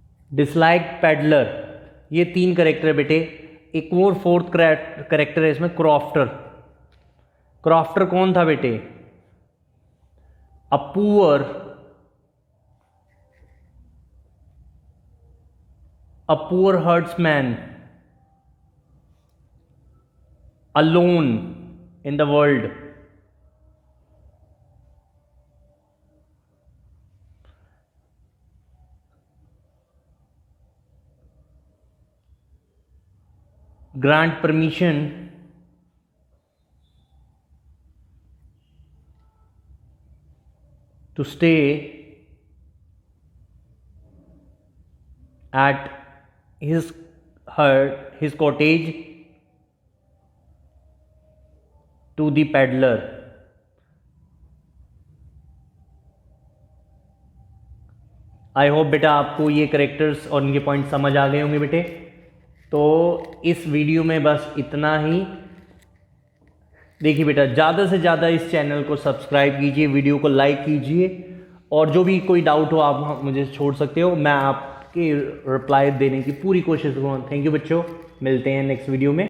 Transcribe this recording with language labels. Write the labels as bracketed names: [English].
[Hindi] Dislike peddler, ये 3 character है बेटे। एक और फोर्थ करेक्टर है इसमें, क्रॉफ्टर। क्रॉफ्टर कौन था बेटे? [English] A poor herdsman alone in the world। grant permission to stay at his cottage to the peddler. I hope [Hindi] बेटा आपको ये करेक्टर्स और इनके पॉइंट समझ आ गए होंगे बेटे। तो इस वीडियो में बस इतना ही। देखिए बेटा, ज़्यादा से ज़्यादा इस चैनल को सब्सक्राइब कीजिए, वीडियो को लाइक कीजिए, और जो भी कोई डाउट हो आप मुझे छोड़ सकते हो, मैं आपके रिप्लाई देने की पूरी कोशिश करूँगा। [English] thank you [Hindi] बच्चों, मिलते हैं नेक्स्ट वीडियो में।